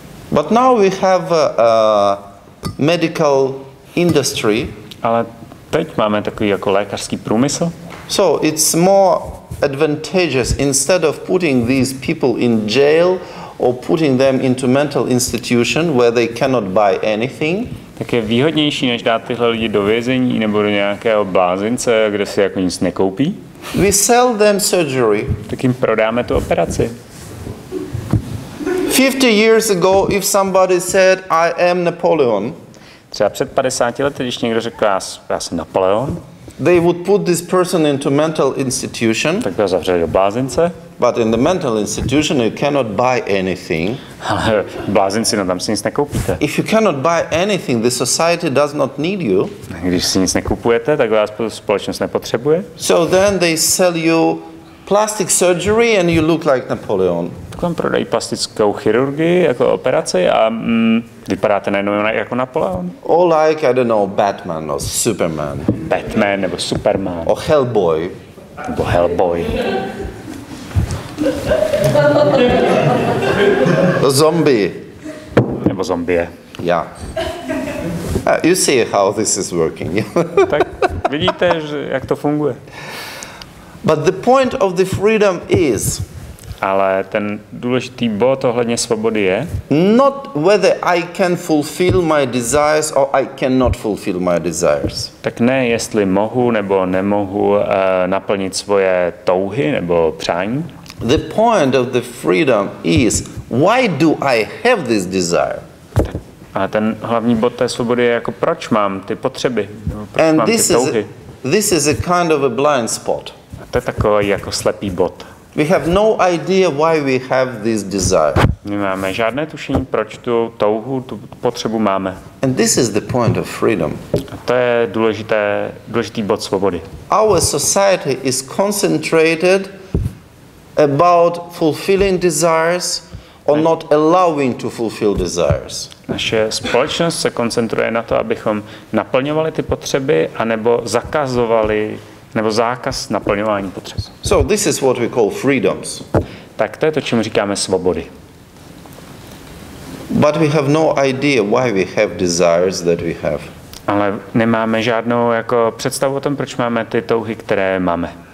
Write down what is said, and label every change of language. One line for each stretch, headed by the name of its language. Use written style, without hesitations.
English: But now we have a medical industry.
Czech: Ale teď máme takový jako lékařský průmysl.
English: So it's more advantageous instead of putting these people in jail or putting them into mental institution where they cannot buy anything.
Czech: Tak je výhodnější, než dát tyhle lidi do vězení nebo do nějakého blázince, kde si jako nic nekoupí.
English: We sell them surgery.
Czech: Tak jim prodáme tu operaci.
English: 50 years ago, if somebody said, I am Napoleon,
Czech: třeba před 50 lety, když někdo řekl, já jsem Napoleon,
English: they would put this person into mental institution.
Czech: Tak ho zavřeli do blázince.
English: But in the mental institution you cannot buy anything.
Czech: Ale v blázinci, no tam si nic nekoupíte.
English: If you cannot buy anything, the society does not need you.
Czech: Když si nic nekupujete, tak vás společnost nepotřebuje.
English: So then they sell you plastic surgery and you look like Napoleon.
Czech: Tak vám prodají plastickou chirurgii jako operaci a vypadáte najednou jako Napoleon.
English: Or like, I don't know, Batman or Superman.
Czech: Batman nebo Superman.
English: Or Hellboy.
Czech: Nebo Hellboy.
English: A zombie.
Czech: Nebo nebo zombie. Yeah.
English: You see how this is working.
Czech: Tak vidíte, že jak to funguje.
English: But the point of the freedom is
Czech: Ale ten důležitý bod ohledně svobody je,
English: not whether I can fulfill my desires or I cannot fulfill my desires.
Czech: tak ne jestli mohu nebo nemohu naplnit svoje touhy nebo přání.
English: The point of the freedom is why do I have this desire?
Czech: A ten hlavní bod té svobody je jako proč mám ty potřeby, proč
English: And
Czech: mám ty touhy.
English: this is a kind of a blind spot.
Czech: A to je takový jako slepý bod.
English: We have no idea why we have this desire.
Czech: Nemáme žádné tušení, proč tu touhu, tu potřebu máme.
English: And this is the point of freedom.
Czech: A to je důležitý bod svobody.
English: Our society is concentrated about fulfilling desires or not allowing to fulfill desires.
Czech: Naše společnost se koncentruje na to, abychom naplňovali ty potřeby, anebo zakazovali, nebo zákaz naplňování potřeb.
English: So this is what we call freedoms.
Czech: Tak to je to, čemu říkáme svobody.
English: But we have no idea why we have desires that we have.
Czech: Ale nemáme žádnou jako představu o tom, proč máme ty touhy, které máme.